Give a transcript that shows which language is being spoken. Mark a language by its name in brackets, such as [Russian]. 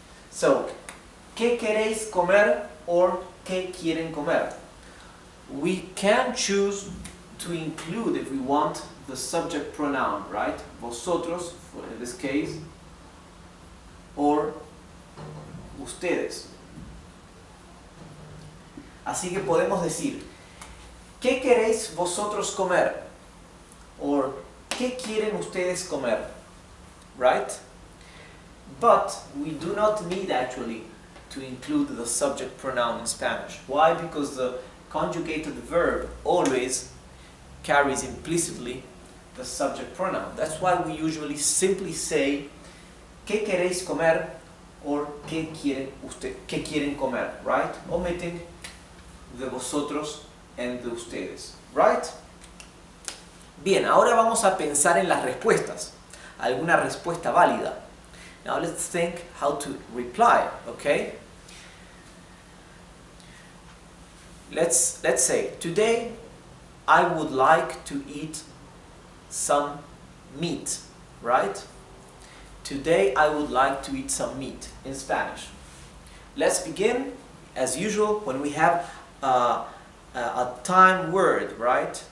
[Spanish] So, ¿qué queréis comer or qué quieren comer? [English] We can choose to include, if we want, the subject pronoun, right? Vosotros, in this case, or ustedes. [Spanish] Así que podemos decir, ¿qué queréis vosotros comer? Or, ¿qué quieren ustedes comer? [English] Right? But we do not need actually to include the subject pronoun in Spanish. Why? Because the conjugated verb always carries implicitly the subject pronoun. That's why we usually simply say [Spanish] ¿qué queréis comer? Or ¿qué quieren comer? Right? [English] Omitting [Spanish] de vosotros and de ustedes. Right? Bien, ahora vamos a pensar en las respuestas. Alguna respuesta válida. [English] Now let's think how to reply, okay? Let's say, today I would like to eat some meat, right? Today I would like to eat some meat in Spanish. Let's begin, as usual, when we have a time word, right?